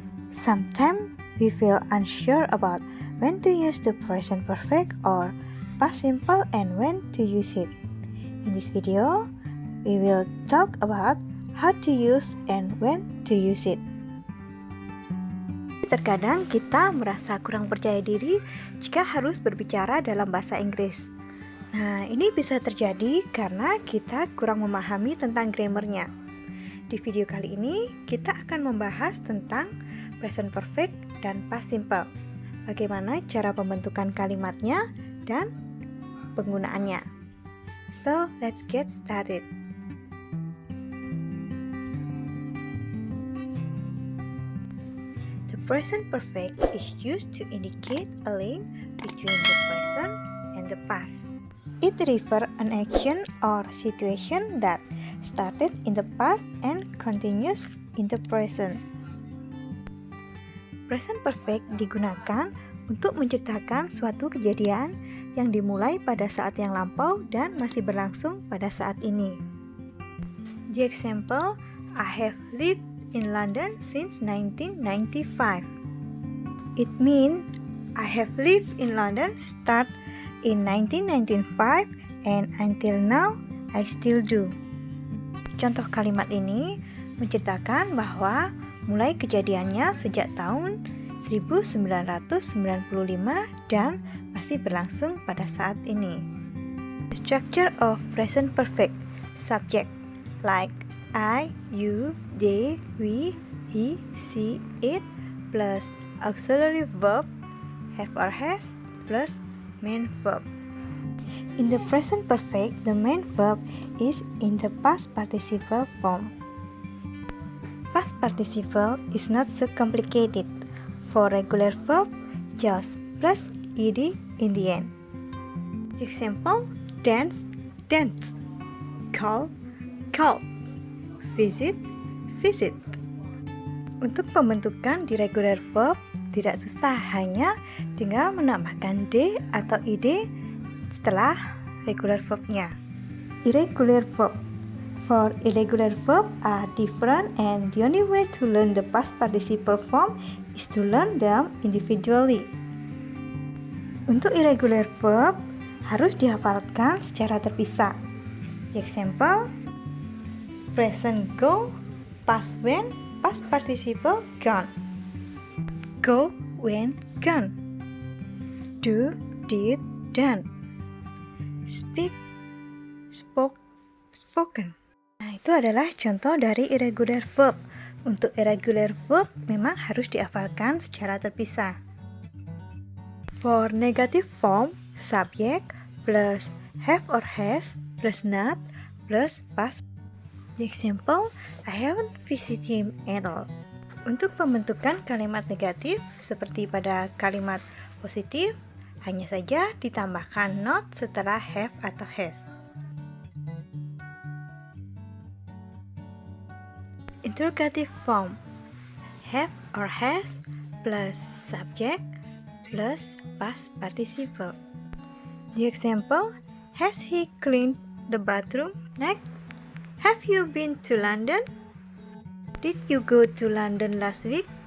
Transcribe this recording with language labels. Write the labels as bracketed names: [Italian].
[English] Sometimes we feel unsure about when to use the present perfect or past simple and when to use it. In this video, we will talk about how to use and when to use it. [Indonesian] Terkadang kita merasa kurang percaya diri jika harus berbicara dalam bahasa Inggris. Nah, ini bisa terjadi karena kita kurang memahami tentang grammarnya. Di video kali ini, kita akan membahas tentang present perfect dan past simple. Bagaimana cara pembentukan kalimatnya dan penggunaannya. [English] So, let's get started. Present perfect is used to indicate a link between the present and the past. It refers an action or situation that started in the past and continues in the present. [Indonesian] Present perfect digunakan untuk menceritakan suatu kejadian yang dimulai pada saat yang lampau dan masih berlangsung pada saat ini. [English] The example, I have lived in London since 1995. It means I have lived in London start in 1995 and until now I still do. [Indonesian] Contoh kalimat ini menceritakan bahwa mulai kejadiannya sejak tahun 1995 dan masih berlangsung pada saat ini. [English] The structure of present perfect subject like I, you, they, we, he, she, it, plus auxiliary verb, have or has, plus main verb. In the present perfect, the main verb is in the past participle form. Past participle is not so complicated. For regular verb, just plus ed in the end. Example, dance, dance, call, call, visit, visit. [Indonesian] Untuk pembentukan di regular verb tidak susah, hanya tinggal menambahkan d atau id setelah regular verbnya. [English] Irregular verb. For irregular verb are different and the only way to learn the past participle form is to learn them individually. [Indonesian] Untuk irregular verb harus dihafalkan secara terpisah. [English] The example, present go, past when, past participle gone. Go, went, gone. Do, did, done. Speak, spoke, spoken. [Indonesian] Nah, itu adalah contoh dari irregular verb. Untuk irregular verb memang harus dihafalkan secara terpisah. [English] For negative form, subject plus have or has plus not plus past. The example, I haven't visited him at all. [Indonesian] Untuk pembentukan kalimat negatif, seperti pada kalimat positif, hanya saja ditambahkan not setelah have atau has. [English] Interrogative form, have or has plus subject plus past participle. The example, has he cleaned the bathroom? Next, have you been to London? Did you go to London last week?